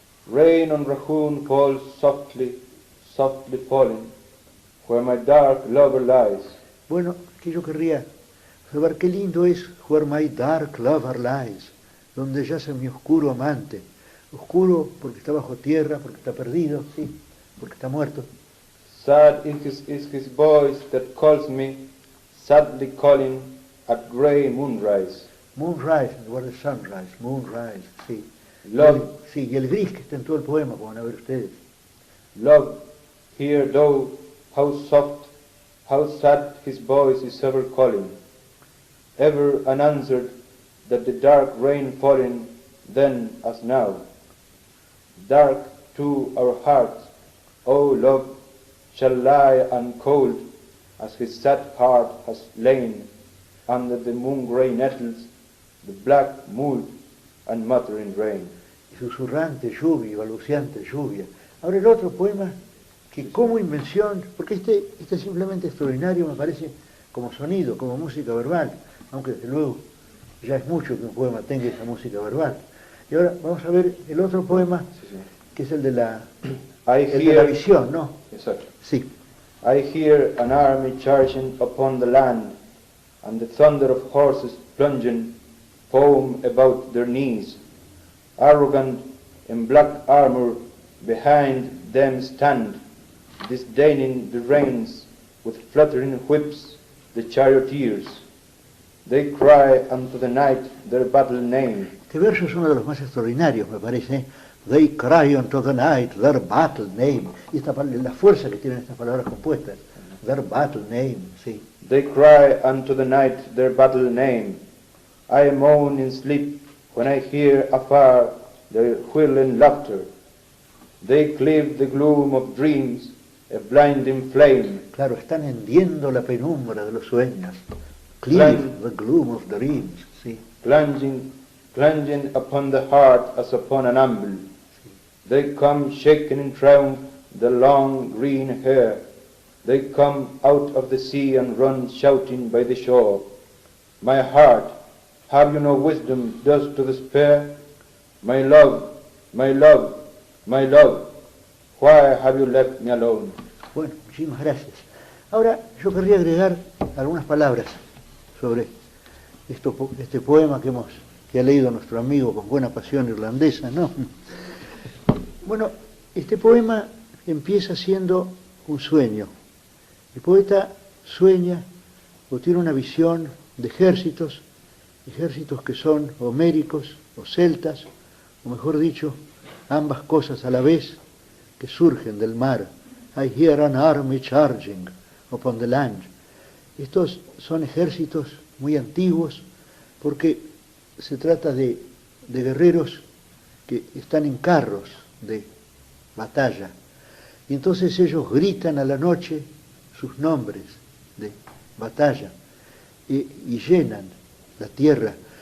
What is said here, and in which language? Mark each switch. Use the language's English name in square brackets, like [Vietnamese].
[English] Rain on Rahun falls softly, softly falling, where my dark lover lies. [Spanish] Bueno, que yo querría observar qué lindo es Where My Dark Lover Lies, donde yace mi oscuro amante. Oscuro porque está bajo tierra, porque está perdido, sí, porque está muerto. [English] Sad is his voice that calls me, sadly calling at grey moonrise. [Spanish] Moonrise, en lugar de sunrise, moonrise, sí. [English] Love, [Spanish] Sí, y el gris que está en todo el poema, como van a ver ustedes. [English] love, hear thou how soft, how sad his voice is ever calling, ever unanswered, that the dark rain falling then as now. Dark too our hearts, O love, shall lie uncold, as his sad heart has lain under the moon-grey nettles, the black mould and muttering rain. [Spanish] Y susurrante lluvia, balbuceante lluvia. Ahora el otro poema, que como invención, porque este es simplemente extraordinario, me parece, como sonido, como música verbal, aunque desde luego ya es mucho que un poema tenga esa música verbal. Y ahora vamos a ver el otro poema, que es el de la visión, ¿no? Exacto. Sí. [English] I hear an army charging upon the land, and the thunder of horses plunging foam about their knees. Arrogant in black armor behind them stand, disdaining the reins, with fluttering whips the charioteers. They cry unto the night their battle name. [Spanish] Este verso es uno de los más extraordinarios, me parece. [English] They cry unto the night their battle name. [Spanish] Y la fuerza que tienen estas palabras compuestas. [English] Their battle name, sí. They cry unto the night their battle name. I moan in sleep when I hear afar their whirling laughter. They cleave the gloom of dreams, a blinding flame. [Spanish] Claro, están hendiendo la penumbra de los sueños. [English] Cleave the gloom of dreams, sí. Plunging upon the heart as upon an anvil. They come shaking in triumph the long green hair. They come out of the sea and run shouting by the shore. My heart, have you no wisdom thus to despair? My love, my love, my love, why have you left me alone? [Spanish] Bueno, muchísimas gracias. Ahora yo querría agregar algunas palabras sobre este poema que ha leído nuestro amigo con buena pasión irlandesa, ¿no? Bueno, este poema empieza siendo un sueño. El poeta sueña o tiene una visión de ejércitos que son homéricos o celtas, o mejor dicho, ambas cosas a la vez, que surgen del mar. [English] I hear an army charging upon the land. [Spanish] Estos son ejércitos muy antiguos porque se trata de guerreros que están en carros de batalla. Y entonces ellos gritan a la noche sus nombres de batalla y llenan la tierra.